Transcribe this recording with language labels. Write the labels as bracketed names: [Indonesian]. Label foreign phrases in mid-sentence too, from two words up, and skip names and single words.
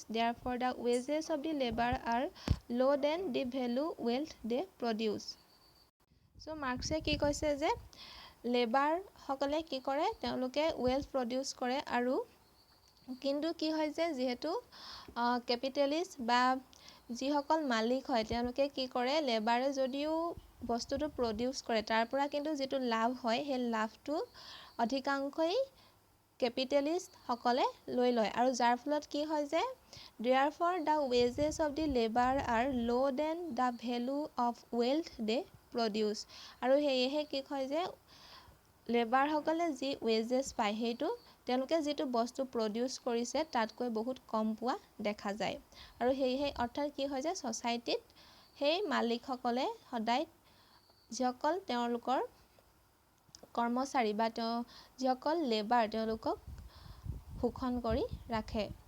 [English] Therefore, the wages of the labor are lower than the value wealth they produce. [Assamese] So, Marx কি কৈছে যে লেবাৰ সকলে কি কৰে তেওঁলোকে ওয়েলথ প্ৰডিউস কৰে আৰু কিন্তু কি হয় যে যেহেতু ক্যাপিটালিষ্ট বা যিসকল মালিক হয় তেওঁলোকে কি কৰে লেবাৰে যদিও বস্তুটো প্ৰডিউস কৰে তাৰ পৰা কিন্তু যেটো লাভ হয় সেই লাভটো অধিকাংশই ক্যাপিটালিষ্ট সকলে লৈ লয় আৰু যাৰ ফলত কি হয় যে [English] therefore the wages of the labor are low than the value of wealth they produce [Assamese] আৰু হেয়েহে কি হয় যে লেবাৰ সকলে যি ওয়েজেস পায় হেতু তেওঁলোকে যেটো বস্তু প্ৰডিউস কৰিছে তাতকৈ বহুত কম পোৱা দেখা যায় আৰু হেয়েহে অৰ্থাৎ কি হয় যে সোসাইটিত সেই মালিক সকলে সদায় যিসকল তেওঁলোকৰ কৰ্মচাৰী বা যিসকল লেবাৰ তেওঁলোকক শোষণ কৰি ৰাখে।